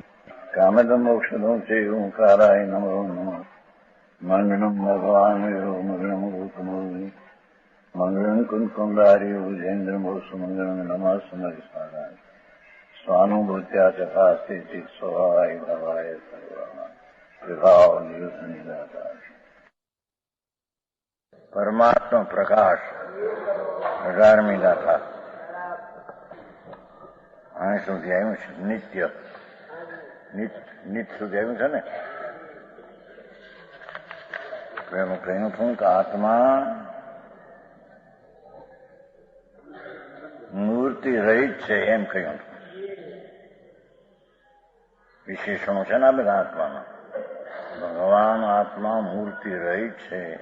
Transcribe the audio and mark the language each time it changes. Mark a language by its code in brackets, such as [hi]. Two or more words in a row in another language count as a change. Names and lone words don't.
[sa] कामदम् मोक्षदम् च ओंकाराय नमो नमः मङ्गलम् भगवान् विरो मङ्गलम् रूपमोहि मङ्गलम् कुन्कुण्डारि भुजेन्द्रमोसुमङ्गलम् नमः समरिस्मराय स्वानुभूत्या चकास्ते चित् स्वभावाय भवाय सर्वाणाम् विभाव नियुक्त निराकार परमात्मा प्रकाश [gu] 18મી ગાથા અહીં સુધી આવ્યું છે નિત્ય સુધી આવ્યું છે ને એમાં કહ્યું હતું કે આત્મા મૂર્તિ રહિત છે એમ કહ્યું વિશેષણો છે ને આ બધા આત્માના ભગવાન આત્મા મૂર્તિ રહિત છે